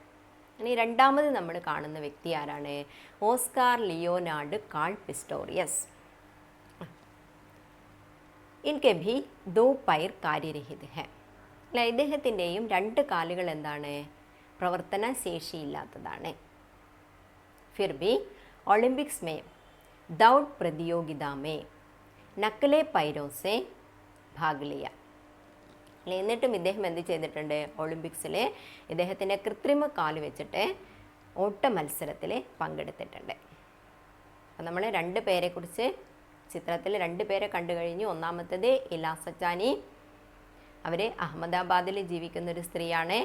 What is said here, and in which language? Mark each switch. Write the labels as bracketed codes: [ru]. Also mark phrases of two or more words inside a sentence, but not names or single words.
[ml] ഇനി രണ്ടാമത് നമ്മൾ കാണുന്ന വ്യക്തി ആരാണ്? ഓസ്കാർ ലിയോനാർഡ് കാൾ പിസ്റ്റോറിയസ്. [hi] इनके भी 2 पैर कार्यरहित है. [ml] അല്ലെ, ഇദ്ദേഹത്തിൻ്റെയും 2 കാലുകൾ എന്താണ്? പ്രവർത്തനശേഷിയില്ലാത്തതാണ്. [hi] फिर भी ओलंपिक्स में दौड़ प्रतियोगिता में नकले पैरों से भाग लिया. [ml] എന്നിട്ടും ഇദ്ദേഹം എന്ത് ചെയ്തിട്ടുണ്ട്? ഒളിമ്പിക്സിൽ ഇദ്ദേഹത്തിൻ്റെ കൃത്രിമ കാല് വെച്ചിട്ട് ഓട്ട മത്സരത്തിൽ പങ്കെടുത്തിട്ടുണ്ട്. അപ്പം നമ്മൾ 2 പേരെക്കുറിച്ച് ചിത്രത്തിൽ 2 പേരെ കണ്ടു കഴിഞ്ഞു. ഒന്നാമത്തേത് ഇല സച്ചാനി. അവർ അഹമ്മദാബാദിൽ ജീവിക്കുന്നൊരു സ്ത്രീയാണ്.